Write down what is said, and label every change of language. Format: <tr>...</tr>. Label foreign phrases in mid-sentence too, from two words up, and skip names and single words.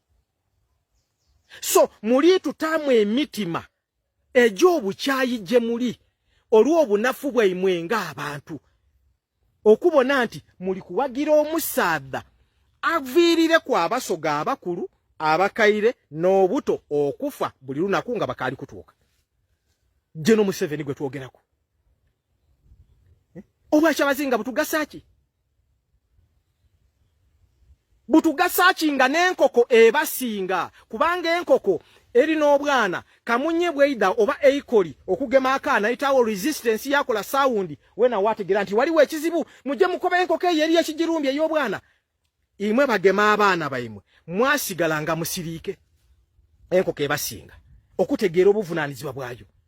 <xog>So muli tutamu emitima egy'obukyayi gye muli olw'obunafu bwaimwe ng'abantu okubona nti muli kuwagira omusaadha aviirire ku Abasoga abakulu abakaire n'obuto okufa buli lunaku nga bakaali kutuuka. General Museveni gwe twogerako Obwakyabazinga butugasaki? Butugasaki nga n'enkoko ebasinga kubanga enkoko erina obwana kamunye bweida oba eikoli okugema akaana itawo resistance yakola sound wena wategera nti waliwo ekizibu mujje mukoba enkoko eyo eri ekijirumbye ey'obwana imwe bagema abaana baimwe mwasigala nga musiriike enkoko ebasinga okutegeera obuvunaanyizibwa bwayo</xog>